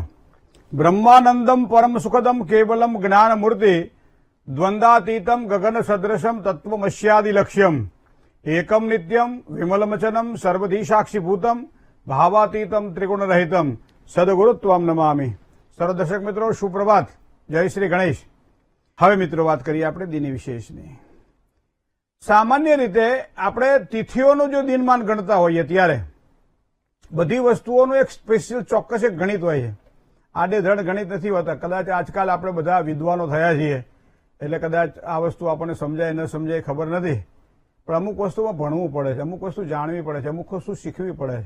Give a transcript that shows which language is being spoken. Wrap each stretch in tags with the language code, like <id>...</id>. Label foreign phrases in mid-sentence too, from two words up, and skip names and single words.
<sa>ब्रह्मानंदम परम सुखदम केवलम ज्ञानमूर्ति द्वंद्वातीतम गगन सदृशम तत्वमस्यादि लक्ष्यम एकम नित्यम विमलमचनम सर्वधी साक्षीभूतम भावातीतम त्रिगुण रहितम सदगुरुत्वम नमामि।</sa> <hi>सर्व दर्शक मित्रों सुप्रभात, जय श्री गणेश।</hi> <gu>હવે મિત્રો વાત કરીએ આપણે દિની વિશેષની। સામાન્ય રીતે આપણે તિથિઓનું જો દિનમાન ગણતા હોઈએ ત્યારે બધી વસ્તુઓનું એક સ્પેશિયલ ચોક્કસ એક ગણિત હોય છે। આડેધડ ગણિત નથી હોતા। કદાચ આજકાલ આપણે બધા વિદ્વાનો થયા છીએ એટલે કદાચ આ વસ્તુ આપણને સમજાય ન સમજાય ખબર નથી, પણ અમુક વસ્તુમાં ભણવું પડે છે, અમુક વસ્તુ જાણવી પડે છે, અમુક વસ્તુ શીખવી પડે છે।</gu>